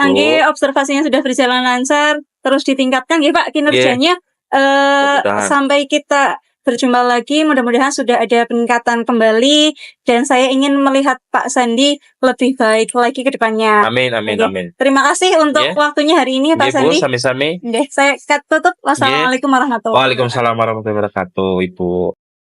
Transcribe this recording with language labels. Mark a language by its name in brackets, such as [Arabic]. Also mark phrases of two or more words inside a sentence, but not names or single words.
[Indonesian] Angge, observasinya sudah berjalan lancar, terus ditingkatkan ya Pak kinerjanya. Mudah-mudahan. Sampai kita berjumpa lagi, mudah-mudahan sudah ada peningkatan kembali dan saya ingin melihat Pak Sandi lebih baik lagi ke depannya. Amin. Oke. Terima kasih untuk Iya. waktunya hari ini Pak [Javanese] Nggih, Bu, Sandi. sami-sami. [Indonesian] Saya tutup. [Arabic] والسلام عليكم ورحمة الله وبركاته. وعليكم السلام ورحمة الله وبركاته, Ibu.